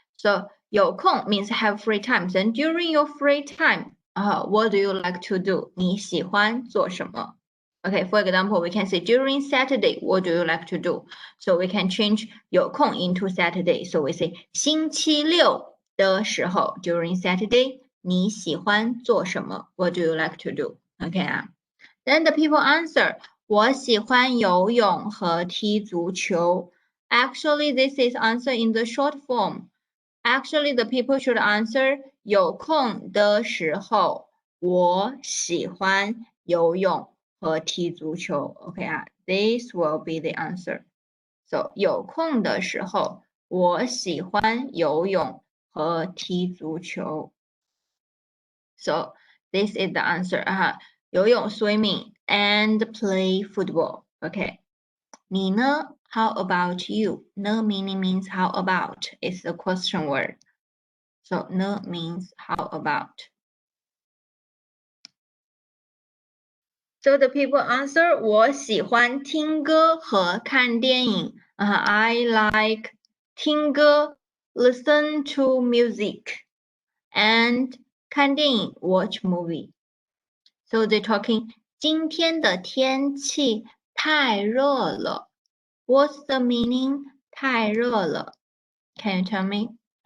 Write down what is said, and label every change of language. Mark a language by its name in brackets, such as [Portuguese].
[English] So 有空 means have free time. Then during your free time, what do you like to do? [Chinese] 你喜欢做什么? [English] Okay, for example, we can say during Saturday, what do you like to do? So we can change 有空 into Saturday. So we say [Chinese] 星期六的时候 [English] during Saturday. [Chinese] 你喜欢做什么? [English] What do you like to do? Okay. Then the people answer, [Chinese] 我喜欢游泳和踢足球. [English] Actually, this is answer in the short form. Actually, the people should answer, [Chinese] 有空的时候我喜欢游泳和踢足球. [English] Okay, this will be the answer. [Chinese] So 有空的时候我喜欢游泳和踢足球. [English] So this is the answer. 游泳 swimming and play football. Okay. [Chinese] 你呢? [English] How about you? 呢 means how about. It's a question word. So 呢 means how about. So the people answer [Chinese] 我喜欢听歌和看电影. [English] I like 听歌 listen to music and 看电影 watch movie. So they're talking [Chinese] 今天的天气太热了。 [English] What's the meaning? [Chinese] 太热了。 [English] Can you tell me?